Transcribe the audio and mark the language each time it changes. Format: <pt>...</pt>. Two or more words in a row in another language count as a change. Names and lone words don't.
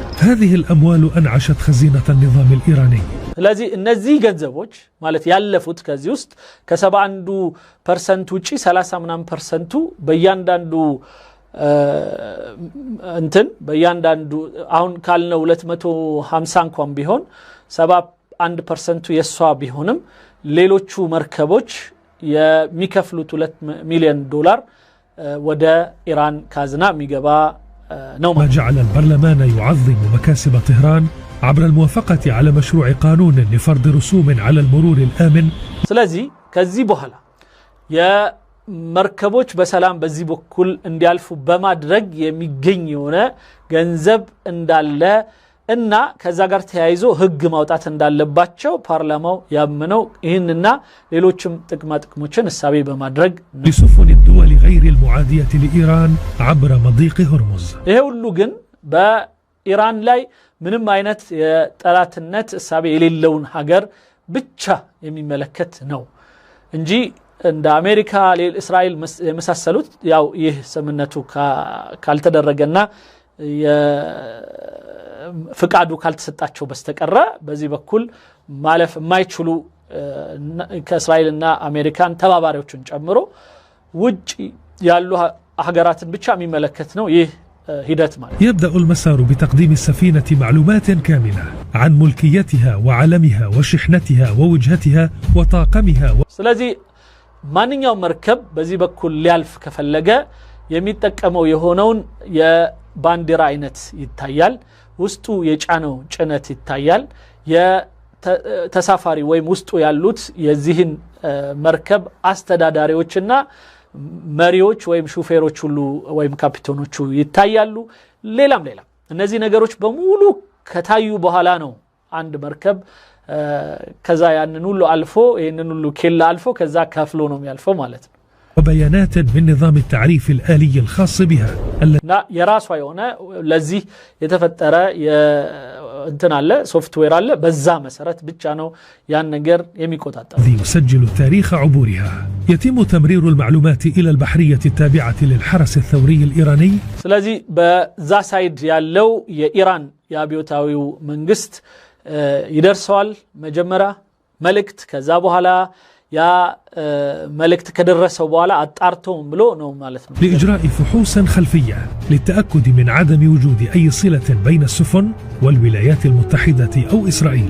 <ar>هذه الأموال أنعشت خزينة النظام الإيراني.</ar> <am>ስለዚህ እነዚህ ገንዘቦች ማለት ያለፉት ከዚህ ውስጥ ከ71% ውጪ 30 ምናምን % በእያንዳንዱ እንትን በእያንዳንዱ አሁን ካልነው 250 እንኳን ቢሆን 71% የሷ ቢሆንም ሌሎቹ መርከቦች የሚከፍሉት $2 ሚሊዮን ወደ ኢራን ካዝና የሚገባ ነው።</am> <ar>ما جعل البرلمان يعظم مكاسب طهران عبر الموافقة على مشروع قانون لفرض رسوم على المرور الآمن.</ar> <am>ስለዚህ ከዚህ በኋላ የመርከቦች በሰላም በዚህ በኩል እንዲያልፉ በማድረግ የሚገኝ የሆነ ገንዘብ እንዳለ እና ከዛ ጋር ተያይዞ ህግ ማውጣት እንዳለባቸው ፓርላማው ያመነው ይህንና ሌሎችም ጥቅሞችን እሳቤ በማድረግ</am> <ar>لسفن الدول غير المعادية لإيران عبر مضيق هرمز.</ar> <am>ይሄ ሁሉ ግን በኢራን ላይ ምንም አይነት የጠላትነት እሳቤ የሌለውን ሀገር ብቻ የሚመለከት ነው እንጂ እንደ አሜሪካ እስራኤል የመሳሰሉት ያው ይህ ስምምነቱ ካልተደረገና ፍቃዱ ካልተሰጣቸው በስተቀረ በዚህ በኩል ማለፍ የማይችሉ ከእስራኤልና አሜሪካን ተባባሪዎችን ጨምሮ ውጪ ያሉ ሀገራትን ብቻ የሚመለከት ነው ይህ ሂደት ማለት።</am> <ar>يبدأ المسار بتقديم السفينة معلومات كاملة عن ملكيتها وعلمها وشحنتها ووجهتها وطاقمها.</ar> <am>ስለዚህ ማንኛውም መርከብ በዚህ በኩል ሊያልፍ ከፈለገ የሚጠቀመው የሆነውን የባንዲራ አይነት ይታያል፣ ውስጡ የጫነው ጭነት ይታያል፣ የተሳፋሪ ወይም ውስጡ ያሉት የዚህን መርከብ አስተዳዳሪዎችና መሪዎች ወይም ሹፌሮች ሁሉ ወይም ካፒቴኖቹ ይታያሉ። ሌላም እነዚህ ነገሮች በሙሉ ከታዩ በኋላ ነው አንድ መርከብ ከዛ ያንን ሁሉ አልፎ ይሄንን ሁሉ ኬላ አልፎ ከዛ ከፍሎ ነው የሚያልፈው ማለት ነው።</am> <ar>وبيانات من نظام التعريف الآلي الخاص بها</ar> <am>لا የራሷ የሆነ ለዚህ የተፈጠረ እንትን አለ ሶፍትዌር አለ በዛ መሰረት ብቻ ነው ያን ነገር የሚቆጣጠር</am> <ar>يسجل تاريخ عبورها. يتم تمرير المعلومات إلى البحرية التابعة للحرس الثوري الإيراني.</ar> <am>ስለዚህ በዛ ሳይድ ያለው የኢራን የአብዮታዊው መንግስት ይደርሰዋል መጀመሪያ መልእክት ከዛ በኋላ ያ መልእክት ከደረሰው በኋላ አጣርተውም ብሎ ነው ማለት ነው</am> <ar>لإجراء فحوص خلفية للتأكد من عدم وجود أي صلة بين السفن والولايات المتحدة أو إسرائيل.</ar>